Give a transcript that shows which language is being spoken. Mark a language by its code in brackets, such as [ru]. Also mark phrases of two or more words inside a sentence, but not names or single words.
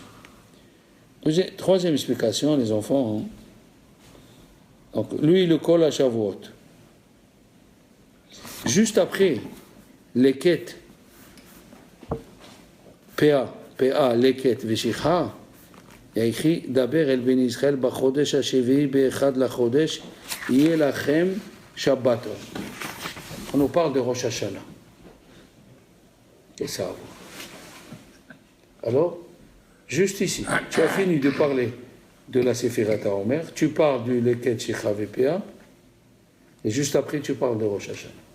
[fr] Troisième explication, les enfants. Donc, lui, il le colle à Shavuot. Juste après, les quêtes, PA, Leket, Veshicha, il y a écrit [he] דבר אל בני ישראל בחודש השביעי באחד לחודש יהיה לכם שבתון. [fr] On nous parle de Rosh Hashanah. Et ça. Alors, juste ici, tu as fini de parler de la [he] ספירת העומר, [fr] tu parles du [he] לקט שכחה ופאה, [fr] et juste après, tu parles de Rosh Hashanah.